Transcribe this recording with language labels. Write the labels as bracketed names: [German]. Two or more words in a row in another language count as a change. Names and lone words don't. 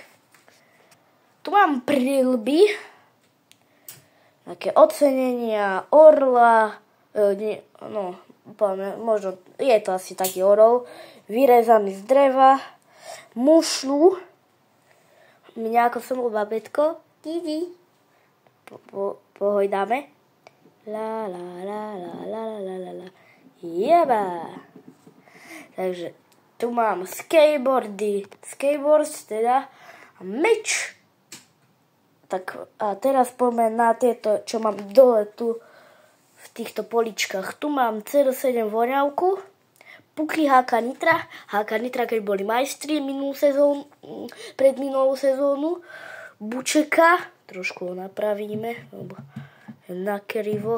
[Slovak] Tu mám príľby, také ocenenia, orla, možno je to asi taký orol, vyrezaný z dreva, mušlu, mňa ako som bol babetko, pohojdáme, la la la la la la la la, jeba. Takže tu mám skateboards teda a meč. Tak a teraz poďme na tieto, čo mám dole tu v týchto poličkách. Tu mám CR7 voňavku, puky HK Nitra, keď boli majstri predminulú sezónu, bučeka, trošku ho napravíme, lebo je nakrivo.